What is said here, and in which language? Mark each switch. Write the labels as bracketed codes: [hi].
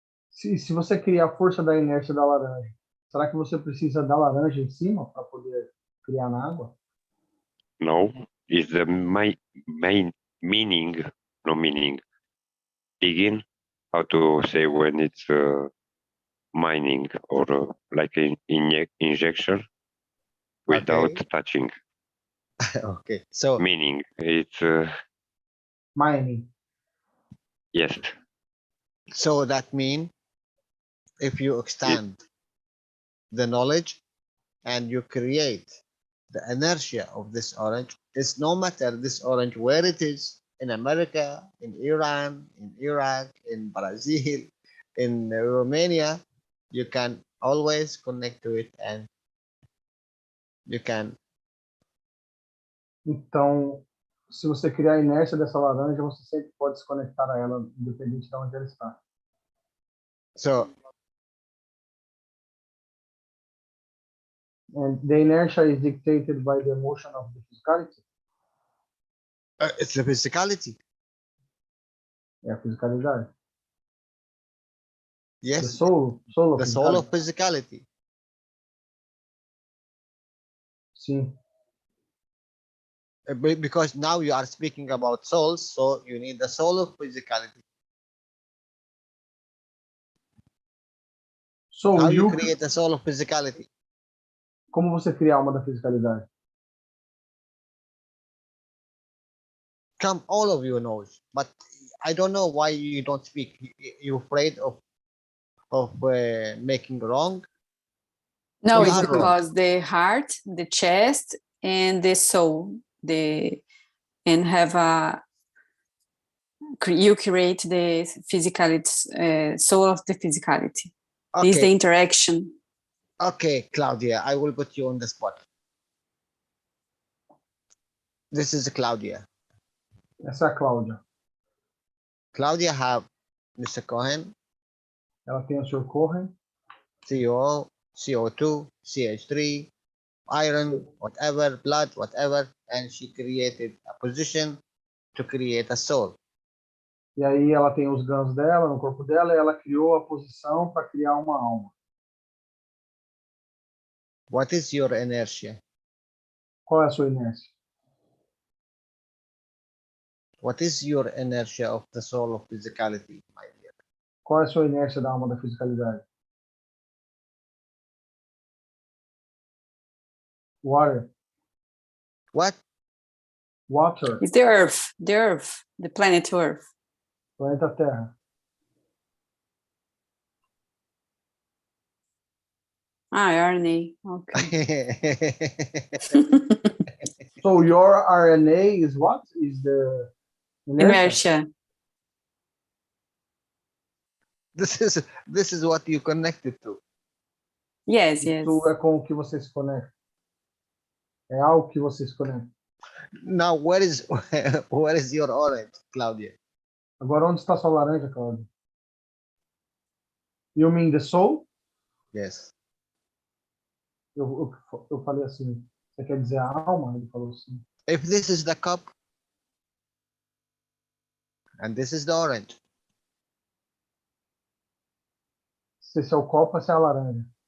[pt] Se você criar a força da inércia da laranja, será que você precisa da laranja em cima para poder criar na água? [en] No, it's the main meaning, no meaning. Digging, how to say when it's mining or like an injection without touching. Okay, so Meaning, it's Mining. yes. so that means if you extend the knowledge and you create the inertia of this orange, it's no matter this orange where it is, in America, in Iran, in Iraq, in Brazil, in Romania, you can always connect to it and you can. [pt] Então, se você criar a inércia dessa laranja, você sempre pode se conectar a ela, independente de onde ela está. [en] So And the inertia is dictated by the motion of the physicality. it's the physicality. [pt] É a fisicalidade. [en] The Yes, soul of the soul of physicality. physicality. [pt] Sim. [en] Because now you are speaking about souls, so you need the soul of physicality. So How you create the soul of physicality? [pt] Como você cria a alma da fisicalidade? [en] Come, all of you knows, but I don't know why you don't speak. You're afraid of making wrong. No, You it's are wrong. because the heart, the chest, and the soul, and have you create the physicality, soul of the physicality. This is the Okay, interaction. okay, Claudia, I will put you on the spot. This is Claudia. [pt] Essa é a Cláudia. [en] Claudia have Mr. Cohen, [pt] Ela tem o Sr. Cohen, [en] CO, CO2, CH3, iron, whatever, blood, whatever, and she created a position to create a soul. [pt] e aí ela tem os gãos dela no corpo dela, e ela criou a posição para criar uma alma. [en] What is your inertia? [pt] Qual é a sua inércia? [en] What is your inertia of the soul of physicality, my dear? [pt] Qual é a sua inércia da alma da fisicalidade? [en] Water. What? Water. It's the Earth, the planet Earth. [pt] Planeta Terra. [en] RNA. Okay. So your RNA is what? Is the inertia? Inertia. This is what you connected to. Yes, yes. [pt] Isso é com o que você se conecta. É algo que você se conecta. [en] Now, where is your orange, Claudia? [pt] Agora, onde está sua laranja, Cláudia? [en] You mean the soul? Yes. [pt] Eu falei assim, você quer dizer a alma? Ele falou assim. [en] If this is the cup, and this is the orange, [pt] Se esse é o copo, essa é a laranja.